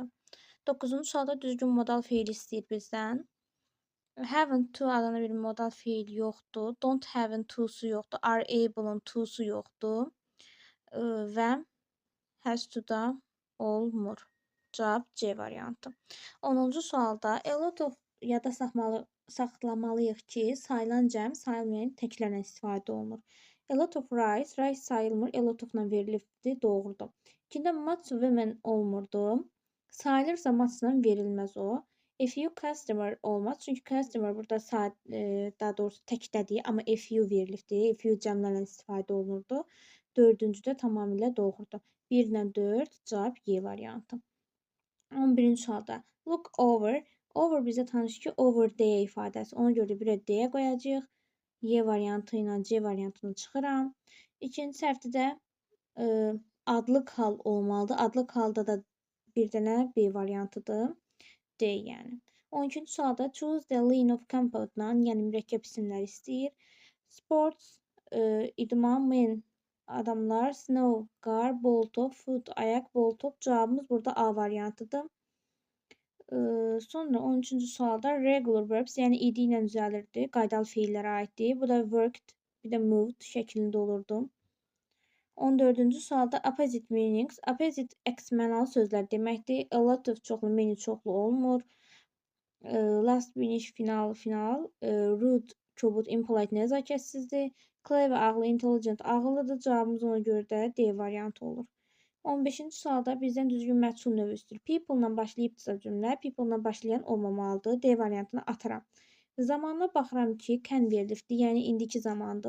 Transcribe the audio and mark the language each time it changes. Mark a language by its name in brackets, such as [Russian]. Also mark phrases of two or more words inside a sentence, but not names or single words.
[Azerbaijani] 9-cu sualda düzgün modal fiil istəyir bizdən. [English] Haven't to [Azerbaijani] adına bir modal fiil yoxdur. [English] Don't have'ın [Azerbaijani] to'su yoxdur. [English] Are able'ın [Azerbaijani] to'su yoxdur. Və [English] has to [Azerbaijani] da olmur. Cavab C variantı. 10-cu sualda [English] a lot of [Azerbaijani] yada saxlamalıyıq ki, sayılan cəm sayılmayan təklərlə istifadə olunur. [English] A lot of rice [Azerbaijani] sayılmır, [English] a lot of- [Azerbaijani] la verilibdir, doğrudur. İkində [English] much women [Azerbaijani] olmurdu. Sayılırsa much-la verilməz o. [English] A few customer [Azerbaijani] olmaz, çünki customer burada daha doğrusu təkdədir, amma [English] a few [Azerbaijani] verilibdir, [English] a few [Azerbaijani] cəmlərlə istifadə olunurdu. 4-cü də tamamilə doğrudur. 1 ilə 4 cavab Y variantı. 11-ci sualda [English] look over. [Azerbaijani] Over bizə tanış ki, [English] over there [Azerbaijani] ifadəsi. Ona görə də bir D qoyacağıq. Y variantı ilə C variantını çıxıram. İkinci səhvdə də adlıq hal olmalıdır. Adlıq halda da bir dənə B variantıdır. D yəni. 12-ci sualda [English] choose the line of compound- [Azerbaijani] la, yəni mürəkkəb isimləri istəyir. Sports, idman, men, adamlar, snow, qar, bol top, foot, ayaq, bol top. Cavabımız burada A variantıdır. Sonra 13-cü sualda [English] regular verbs, [Azerbaijani] yəni id ilə düzəlirdi. Qaydalı feillərə aiddir. Bu da worked, bir də moved şəklində olurdu. 14-cü sualda [English] opposite meanings. [Azerbaijani] Opposite əks mənalı sözlər deməkdir. [English] A lot of [Azerbaijani] çoxlu, many çoxlu olmur. [English] Last finish, final. [Azerbaijani] Rude, kobud, impolite, nəzakətsizdir. Clever, ağıllı, intelligent, ağıllıdır. Cavabımız ona görə də D variantı olur. 15-ci sualda bizdən düzgün məchul növü istəyir. People-la başlayıbsa cümlə, people-la başlayan olmamalıdır. D variantını atıram. Zamanına baxıram ki, can verilibdir, yəni indiki zamandır.